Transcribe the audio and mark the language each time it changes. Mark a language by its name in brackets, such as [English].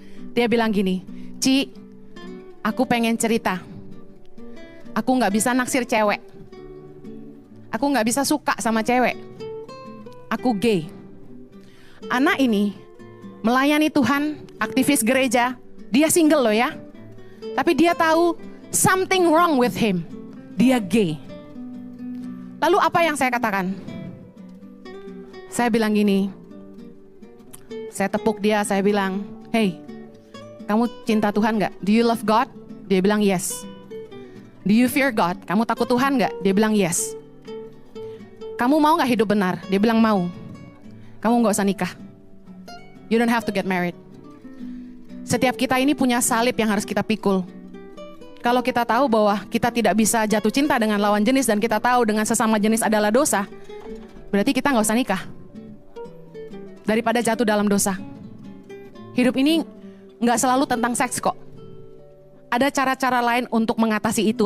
[Indonesian] Dia bilang gini, Ci, aku pengen cerita. Aku gak bisa naksir cewek. Aku gak bisa suka sama cewek. Aku gay. Anak ini melayani Tuhan, aktivis gereja. Dia single loh ya. Tapi dia tahu [English] something wrong with him. [Indonesian] Dia gay. Lalu apa yang saya katakan? Saya bilang gini, saya tepuk dia, saya bilang, hey, kamu cinta Tuhan gak? [English] Do you love God? [Indonesian] Dia bilang yes. [English] Do you fear God? [Indonesian] Kamu takut Tuhan gak? Dia bilang yes. Kamu mau gak hidup benar? Dia bilang mau. Kamu gak usah nikah. [English] You don't have to get married. [Indonesian] Setiap kita ini punya salib yang harus kita pikul. Kalau kita tahu bahwa kita tidak bisa jatuh cinta dengan lawan jenis dan kita tahu dengan sesama jenis adalah dosa, berarti kita gak usah nikah. Daripada jatuh dalam dosa. Hidup ini gak selalu tentang seks kok. Ada cara-cara lain untuk mengatasi itu.